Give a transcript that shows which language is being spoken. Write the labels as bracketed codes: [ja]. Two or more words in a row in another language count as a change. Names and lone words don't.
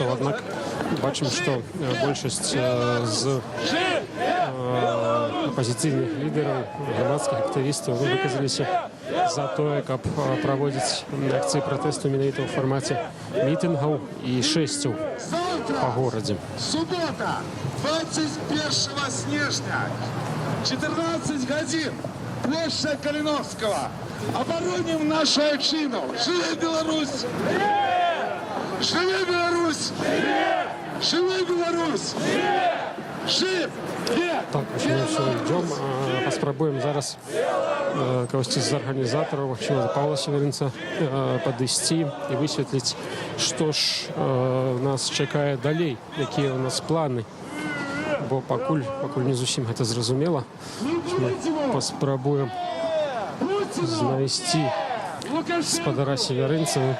[be] Аднак бачым, што большасць з апозіцыйных лідараў, грамадскіх актывістаў выказаліся за тое, каб праводзіць акцыі пратэсту менавіта ў фармаце мітынгаў і шэсцяў па горадзе. Суббота, 21 снежня, 14 годин, [ru] площадь Калиновского. Обороним нашу отчину. [be] Живи Беларусь! Живи Беларусь! Живи Беларусь! Жив! [ru] Так, мы все идем, [be] паспрабуем зараз кагосьці з арганізатараў, магчыма, Павла Северынца падысці і высветліць, што ж нас чакае далей, якія ў нас планы. Бо пакуль не зусім гэта зразумела. Мы паспрабуем знайсці спадара Северынца.